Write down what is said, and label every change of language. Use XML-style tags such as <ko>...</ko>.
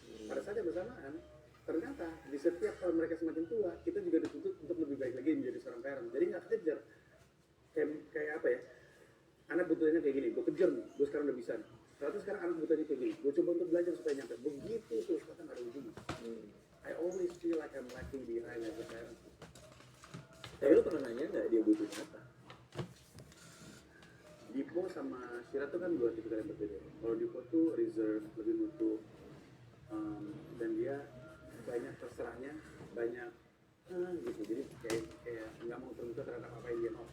<id>Pada saat yang bersamaan, ternyata di setiap tahun mereka semakin tua, kita juga dituntut untuk lebih baik lagi menjadi seorang parent. Jadi nggak kejar. Kayak apa ya? Anak butuhnya kayak gini, gue kejar nih, gue sekarang udah bisa nih. Ternyata sekarang anak butuhnya kayak gini, gue coba untuk belajar supaya nyampe. Begitu terus, kata nggak ada ujungnya.</id> <en>I always feel like I'm lacking behind as a parent.</en> <id>Tapi lu pernah nanya nggak dia butuh apa? Dipo sama Shira tuh kan dua tipikal yang berbeda. Kalau Dipo tuh reserve, lebih nutup, dan dia banyak terserahnya, banyak gitu. Jadi kayak nggak mau terbuka terhadap apa yang dia mau.</id>